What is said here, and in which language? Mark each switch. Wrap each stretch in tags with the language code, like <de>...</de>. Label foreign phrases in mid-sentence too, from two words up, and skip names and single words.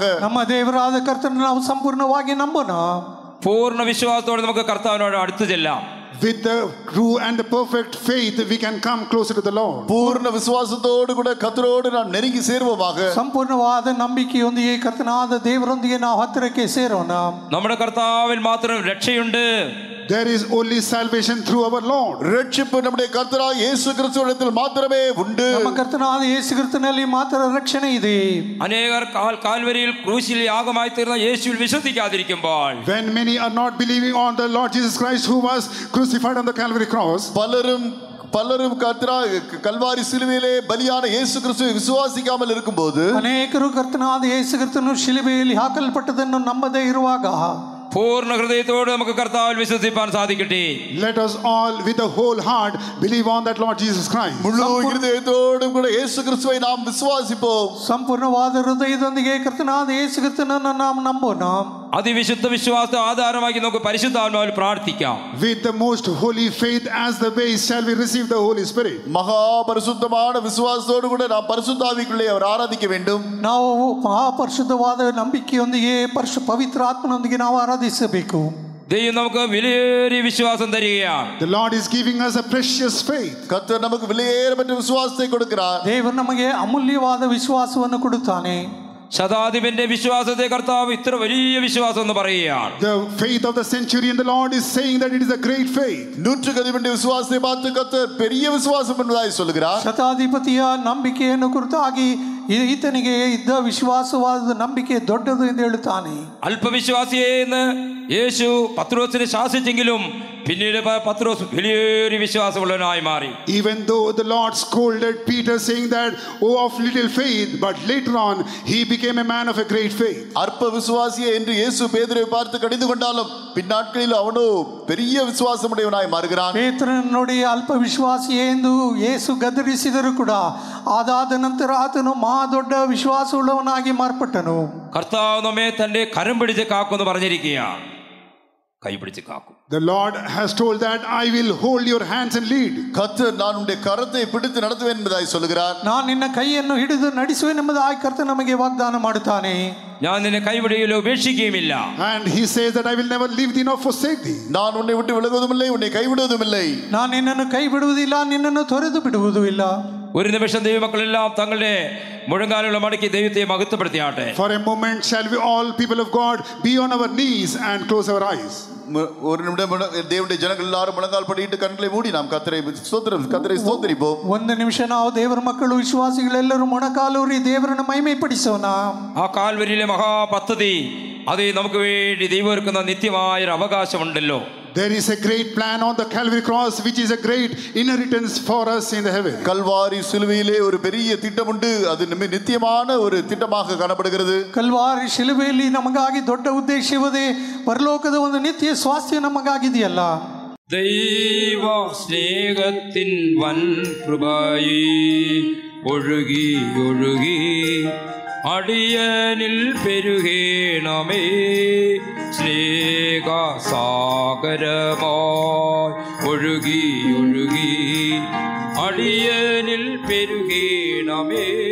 <kn>ನಮ್ಮ ದೇವರಾದ ಕರ್ತನನ್ನು ನಾವು ಸಂಪೂರ್ಣವಾಗಿ ನಂಬೋಣ.</kn> <ml>പൂർണ്ണ വിശ്വാസത്തോടെ നമുക്ക് കർത്താവിനോട് അടുത്ത് ചെല്ലാം.</ml> <en>with the true and the perfect faith we can come closer to the Lord.</en> <ta>பூர்ண விசுவாசத்தோடு கூட கர்த்தரோடு நாம் நெருங்கி சேருவோமாக.</ta> <kn>ಸಂಪೂರ್ಣವಾದ ನಂಬಿಕೆಯೊಂದಿಗೆ ಕರ್ತನಾದ ದೇವರೊಂದಿಗೆ ನಾವು ಹತ್ತಿರಕ್ಕೆ ಸೇರೋಣ.</kn> <ml>നമ്മുടെ കർത്താവിൽ മാത്രം രക്ഷയുണ്ട്.</ml> <en>there is only salvation through our Lord.</en> <ta>ரட்சிப்பு நம்முடைய கர்த்தராகிய இயேசு கிறிஸ்துவிடத்தில் மாத்திரமே உண்டு.</ta> <kn>ನಮ್ಮ ಕರ್ತನಾದ ಯೇಸು ಕ್ರಿಸ್ತನಲ್ಲಿ ಮಾತ್ರ ರಕ್ಷಣೆ ಇದೆ.</kn> <ml>അനേകർ കാൽവരിയിൽ ക്രൂശിൽ യാഗമായി തീർന്ന യേശുവിൽ വിശ്വസിക്കാതിരിക്കുമ്പോൾ,</ml> <en>when many are not believing on the Lord Jesus Christ who was crucified on the Calvary cross,</en> <ta>பலரும் கல்வாரி சிலுவையிலே பலியான இயேசு கிறிஸ்துவை விசுவாசிக்காமல் இருக்கும்போது,</ta> <kn>ಅನೇಕರು ಕರ್ತನಾದ ಯೇಸು ಕ್ರಿಸ್ತನು ಶಿಲುಬೆಯಲ್ಲಿ ಹಾಕಲ್ಪಟ್ಟದನ್ನು ನಂಬದೇ ಇರುವಾಗ</kn> <ml>പൂർണ്ണ ഹൃദയത്തോടെ നമുക്ക് കർത്താവിൽ വിശ്വസിപ്പാൻ സാധിക്കട്ടെ.</ml> <en>let us all with the whole heart believe on that Lord Jesus Christ.</en> <ta>முழு ஹிருதயத்தோடும் கூட இயேசு கிறிஸ்துவை நாம் விசுவாசிப்போம்.</ta> <kn>ಸಂಪೂರ್ಣವಾದ ಹೃದಯದೊಂದಿಗೆ ಕರ್ತನಾದ ಯೇಸು ಕ್ರಿಸ್ತನನ್ನು ನಾವು ನಂಬೋಣ.</kn> <ml>അതിവിശുദ്ധ വിശ്വാസത്തെ ആധാരമാക്കി നമുക്ക് പരിശുദ്ധാത്മാവിൽ പ്രാർത്ഥിക്കാം.</ml> <en>with the most holy faith as the base shall we receive the Holy Spirit.</en> <ta>மகா பரிசுத்தமான விசுவாசத்தோடு கூட நாம் பரிசுத்த ஆவிக்குள்ளே அவர் ஆராதிக்க வேண்டும்.</ta> <kn>ನಾವು ಮಹಾಪರಿಶುದ್ಧವಾದ ನಂಬಿಕೆಯೊಂದಿಗೆ ಪವಿತ್ರ ಆತ್ಮನೊಂದಿಗೆ ನಾವು ಆರಾಧಿಸಬೇಕು.</kn> <ml>ദൈവം നമുക്ക് വിലയേറിയ വിശ്വാസം തരികയാണ്.</ml> <en>the Lord is giving us a precious faith.</en> <ta>கர்த்தர் நமக்கு விலையேறப்பட்ட விசுவாசத்தை கொடுக்கிறார்.</ta> <kn>ದೇವರು ನಮಗೆ ಅಮೂಲ್ಯವಾದ ವಿಶ್ವಾಸವನ್ನು ಕೊಡುತ್ತಾನೆ.</kn> <ml>ശതാധിപന്റെ വിശ്വാസത്തെ കർത്താവ് ഇത്ര വലിയ വിശ്വാസം എന്ന് പറയുകയാണ്.</ml> <en>the faith of the centurion, the Lord is saying that it is a great faith.</en> <ta>நூற்றுக்கதிபனுடைய விசுவாசத்தை பார்த்து கர்த்தர் பெரிய விசுவாசம் என்பதாய் சொல்கிறார்.</ta> <kn>ಶತಾಧಿಪತಿಯ ನಂಬಿಕೆಯನ್ನು ಕುರಿತಾಗಿ ಈತನಿಗೆ ಇದ್ದ ವಿಶ್ವಾಸವಾದ ನಂಬಿಕೆ ದೊಡ್ಡದು ಎಂದು ಹೇಳುತ್ತಾನೆ.</kn> <ml>അല്പവിശ്വാസിയെ എന്ന് യേശു പത്രോസിനെ ശാസിച്ചെങ്കിലും പിന്നീട് പത്രോസ് വലിയൊരു വിശ്വാസമുള്ളവനായി മാറി.</ml> <en>even though the Lord scolded Peter saying that oh of little faith, but later on he became a man of a great faith.</en> <ta>அற்ப விசுவாசியே என்று இயேசு பேதுருவை பார்த்து கடிந்து கொண்டாலும் பின்னாட்களில் அவனோ பெரிய விசுவாசமுடையவனாய் மாறுகிறான்.</ta> <kn>ಪೇತ್ರನನ್ನು ನೋಡಿ ಅಲ್ಪ ವಿಶ್ವಾಸಿಯೇ ಎಂದು ಯೇಸು ಗದರಿಸಿದರೂ ಕೂಡ ಅದಾದ ನಂತರ ಆತನು ಮಹಾ ದೊಡ್ಡ ವಿಶ್ವಾಸವುಳ್ಳವನಾಗಿ ಮಾರ್ಪಟ್ಟನು.</kn> <ml>കർത്താവ് നമ്മെ തന്റെ കരം പിടിച്ച് കാക്കുമെന്ന് പറഞ്ഞിരിക്കുകയാണ്. കൈ പിടിച്ച് കാക്കും.</ml> <en>the Lord has told that I will hold your hands and lead.</en> <ta>கர்த்தர் நான் உன்னுடைய கரத்தை பிடித்து நடத்துவேன் என்பதாய் சொல்கிறார்.</ta> <kn>ನಾನು ನಿನ್ನ ಕೈಯನ್ನು ಹಿಡಿದು ನಡೆಸುವೆನು ಎಂಬುದಾಗಿ ಕರ್ತನು ನಮಗೆ ವಾಗ್ದಾನ ಮಾಡುತ್ತಾನೆ.</kn> <ml>ഞാൻ നിന്നെ കൈവിടുകയില്ല ഉപേക്ഷിക്കുകയുമില്ല.</ml> <en>and he says that I will never leave thee nor forsake thee.</en> <ta>நான் உன்னை விட்டு விலகுவதுமில்லை, உன்னை கைவிடுவதுமில்லை.</ta> <kn>ನಾನು ನಿನ್ನನ್ನು ಕೈ ಬಿಡುವುದಿಲ್ಲ, ನಿನ್ನನ್ನು ತೊರೆದು ಬಿಡುವುದೂ ಇಲ್ಲ.</kn> <ml>ഒരു നിമിഷം ദൈവമക്കളെല്ലാം തങ്ങളുടെ മുഴങ്കാലുകളെ മടക്കി ദൈവത്തെ മഹത്വപ്പെടുത്തിയാട്ടെ.</ml> <en>for a moment shall we all people of God be on our knees and close our eyes.</en> <ta>ஒரு நிமிடம் தேவனுடைய ஜனங்கள் எல்லாரும் முழங்கால் படியிட்டு கண்களை மூடி நாம் கர்த்தரை ஸ்தோத்திரிப்போம்.</ta> <kn>ಒಂದು ನಿಮಿಷ ನಾವು ದೇವರ ಮಕ್ಕಳು ವಿಶ್ವಾಸಿಗಳೆಲ್ಲರೂ ಮೊಣಕಾಲೂರಿ ದೇವರನ್ನು ಮಹಿಮೆಪಡಿಸೋಣ.</kn> <ml>ആ കാൽവരിയിലെ മഹാപദ്ധതി അത് നമുക്ക് വേണ്ടി ദൈവം ഒരുക്കുന്ന നിത്യമായൊരു അവകാശമുണ്ടല്ലോ.</ml> <en>there is a great plan on the Calvary cross which is a great inheritance for us in the heaven.</en> <ta>கல்வாரி சிலுவையிலே ஒரு பெரிய திட்டம் உண்டு. அது நித்தியமான ஒரு திட்டமாக காணப்படுகிறது.</ta> <kn>ಕಲ್ವಾರಿ ಶಿಲುಬೆಯಲ್ಲಿ ನಮಗಾಗಿ ದೊಡ್ಡ ಉದ್ದೇಶವಿದೆ. ಪರಲೋಕದ ಒಂದು ನಿತ್ಯ ಸ್ವಾಸ್ಥ್ಯ ನಮಗಾಗಿದೆಯಲ್ಲ.</kn> <ml>ദൈവ സ്നേഹത്തിൻ വൻ കൃപയെ ഒഴുകി ഒഴുകി അടിയനിൽ പെരുകേണമേ. സ്നേഹസാഗരമായി ഒഴുകി ഒഴുകി അടിയനിൽ പെരുകേണമേ.</ml>